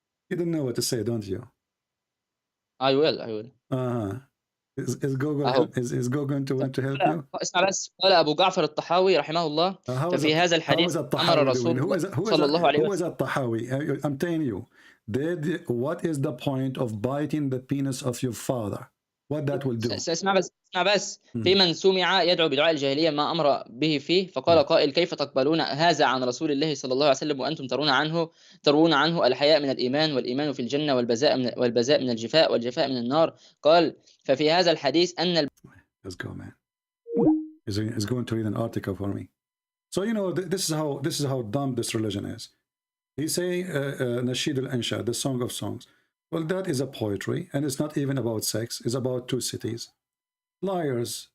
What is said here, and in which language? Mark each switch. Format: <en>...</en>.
<en>You don't know what to say, don't you? I will. Is Google going to help you?</en> <ar>اسمع بس، قال أبو جعفر الطحاوي رحمه الله ففي هذا الحديث أمر رسول الله صلى الله عليه</ar> <en>Who is</en> <ar>وسلم. الطحاوي?</ar> <en>I'm telling you, what is the point of biting the penis of your father? What that will do?</en> <ar>اسمع بس في من سمع يدعو بدعاء الجاهلية ما أمر به فيه، فقال قائل كيف تقبلون هذا عن رسول الله صلى الله عليه وسلم وأنتم ترون عنه الحياء من الإيمان، والإيمان في الجنة، والبذاء من الجفاء، والجفاء من النار. قال ففي هذا الحديث أن</ar> <en>Let's go, man. He's going to read an article for me. So you know this is how dumb this religion is. He say Nasheed al-Ansha, the Song of Songs. Well, that is a poetry, and it's not even about sex. It's about two cities. Liars.</en>